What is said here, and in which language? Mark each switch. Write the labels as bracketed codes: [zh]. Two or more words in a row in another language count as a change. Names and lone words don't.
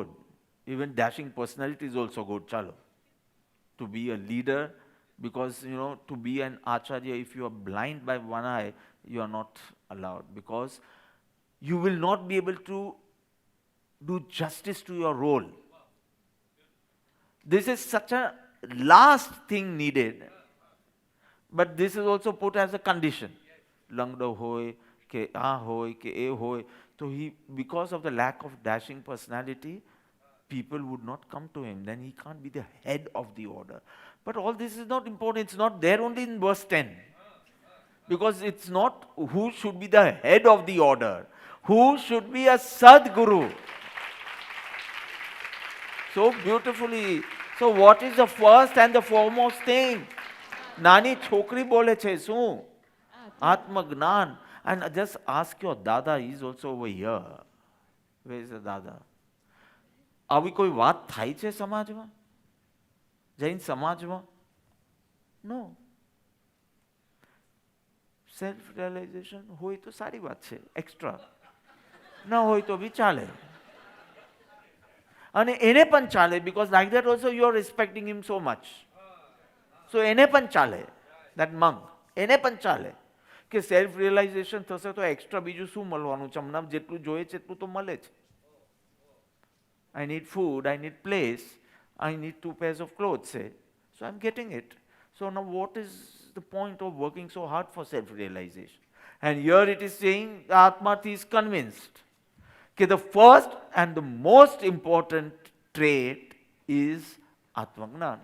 [en] Even dashing personality is also good, chalo. To be a leader, because to be an acharya, if you are blind by one eye, you are not allowed, because you will not be able to do justice to your role. This is such a last thing needed, but this is also put as a condition. [gu] લંગડો હોય, કે આ હોય, કે એ હોય. [en] So because of the lack of dashing personality, people would not come to him. Then he can't be the head of the order. But all this is not important. It's not there only in verse 10. Because it's not who should be the head of the order. Who should be a Sadguru. So beautifully. So what is the first and the foremost thing? [gu] નાની છોકરી બોલે છે શું. [en] Atma Gnan. And just ask your Dada, he's also over here. Where is the Dada? [gu] આવી કોઈ વાત થાય છે સમાજમાં? જૈન સમાજમાં? No. [en] self realization [gu] હોય તો સારી વાત છે, એક્સ્ટ્રા. ન હોય તો બી ચાલે. અને એને પણ ચાલે, [en] because like that also you are respecting him so much. [gu] So એને પણ ચાલે, [en] that monk. [gu] એને પણ ચાલે કે [en] self realization [gu] થશે તો એક્સ્ટ્રા બીજું શું મળવાનું છે? હમણાં જેટલું જોઈએ છે એટલું તો મળે છે. [en] I need food, I need place, I need 2 pairs of clothes, say. So I'm getting it. So now what is the point of working so hard for self-realization? And here it is saying, Atmarthi is convinced. Okay, the first and the most important trait is Atmagnan.